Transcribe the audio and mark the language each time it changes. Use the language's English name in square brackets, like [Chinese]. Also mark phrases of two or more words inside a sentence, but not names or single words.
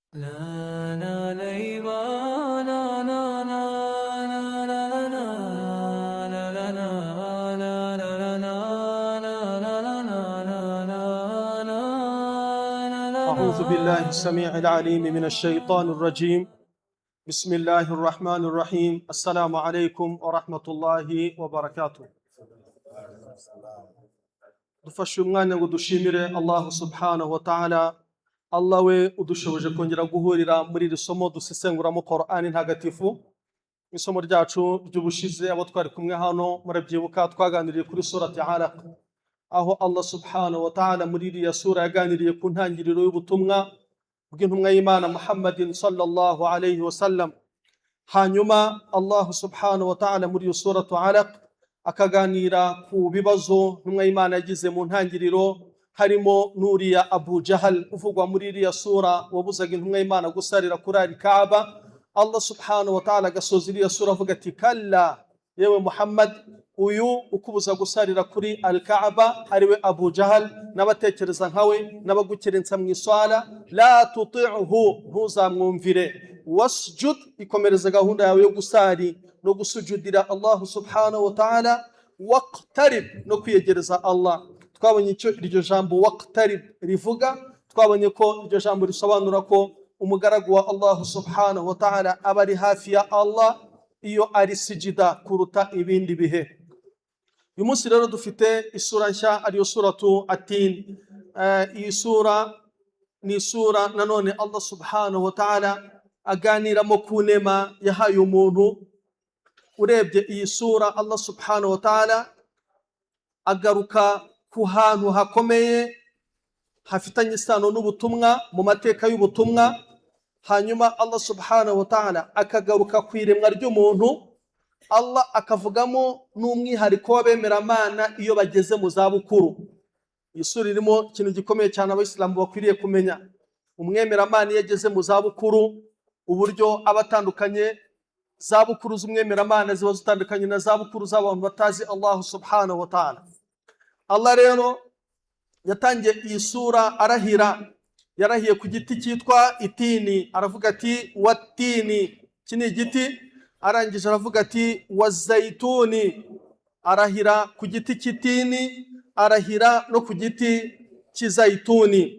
[Arabic] لا لا ليبا لا لا لا لا لا لا لا لا لا لا لا أعوذ بالله السميع العليم من الشيطان الرجيم. بسم الله الرحمن الرحيم. السلام عليكم ورحمة الله وبركاته. [Kinyarwanda] dufashe umwanya ngo dushimire [Arabic] الله سبحانه وتعالى. [Kinyarwanda] Allah we udushoboje kongera guhurira muri iri somo dusesenguramo Qur'ani ntagatifu. Isomo ryacu ry'ubushize abo twari kumwe hano murabyibuka twaganiriye kuri surati Alaq, aho [Arabic] الله سبحانه وتعالى [Kinyarwanda] muri iriya sura yaganiriye ku ntangiriro y'ubutumwa bw'intumwa y'Imana Muhammadin [Arabic] صلى الله عليه وسلم. [Kinyarwanda] Hanyuma [Arabic] الله سبحانه وتعالى [Kinyarwanda] muri iyo suratu Alaq akaganira ku bibazo intumwa y'Imana yagize mu ntangiriro, harimo nuriya Abu Jahal uvugwa muri iriya sura wabuzaga intumwa y'Imana gusarira kuri al-Kaaba. [Arabic] الله سبحانه وتعالى [Kinyarwanda] agasoza iriya sura avuga ati kalla, yewe Muhammad, uyu ukubuza gusarira kuri al-Kaaba ariwe Abu Jahal n'abatekereza nkawe n'abagukerensa mu iswala, [Arabic] لا تطعه, [Kinyarwanda] ntuzamwumvire, wasjud, ikomereza gahunda yawe yo gusari no gusujudira [Arabic] الله سبحانه وتعالى, [Kinyarwanda] waqtarib, no kwiyegereza Allah. Twabonye icyo iryo jambo waqtarib rivuga, twabonye ko iryo jambo risobanura ko umugaragu wa [Arabic] الله سبحانه وتعالى [Kinyarwanda] aba ari hafi ya Allah iyo ari sijida kuruta ibindi bihe. Uyu munsi rero dufite isura nshya ariyo suratu At-Tin. Iyi sura ni sura nanone [Arabic] الله سبحانه وتعالى [Kinyarwanda] aganiramo ku nema yahaye umuntu. Urebye iyi sura [Arabic] الله سبحانه وتعالى [Kinyarwanda] agaruka ku hantu hakomeye hafitanye isano n'ubutumwa mu mateka y'ubutumwa. Hanyuma [Arabic] الله سبحانه وتعالى [Kinyarwanda] akagaruka ku iremwa ry'umuntu. Allah akavugamo n'umwihariko w'abemeramana iyo bageze mu zabukuru. Iyi sura irimo ikintu gikomeye cyane abayisilamu bakwiriye kumenya. Umwemeramana iyo ageze mu zabukuru, uburyo abatandukanye, zabukuru z'umwemeramana ziba zitandukanye na zabukuru z'abantu batazi [Arabic] الله سبحانه وتعالى. [Kinyarwanda] Allah rero yatangiye iyi sura arahira, yarahiye ku giti cyitwa itini, aravuga ati watini, iki ni igiti. Arangije aravuga ati wazayituni, arahira ku giti cy'itini, arahira no ku giti cy'izayituni.